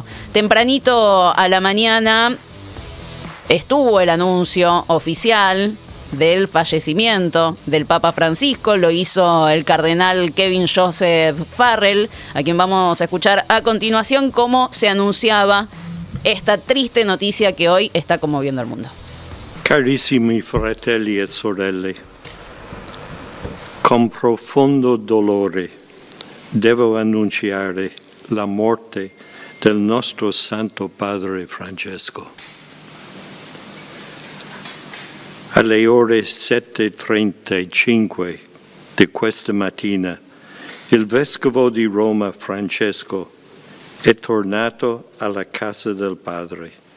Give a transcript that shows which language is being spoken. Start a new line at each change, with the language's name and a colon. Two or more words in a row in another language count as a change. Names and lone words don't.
Spanish: Tempranito a la mañana estuvo el anuncio oficial del fallecimiento del Papa Francisco. Lo hizo el cardenal Kevin Joseph Farrell, a quien vamos a escuchar a continuación cómo se anunciaba esta triste noticia que hoy está conmoviendo al mundo.
Italian: Carissimi fratelli e sorelle, con profondo dolore devo annunciare la morte del nostro Santo Padre Francesco. Alle ore 7:35 di questa mattina, il Vescovo di Roma Francesco è tornato alla casa del Padre.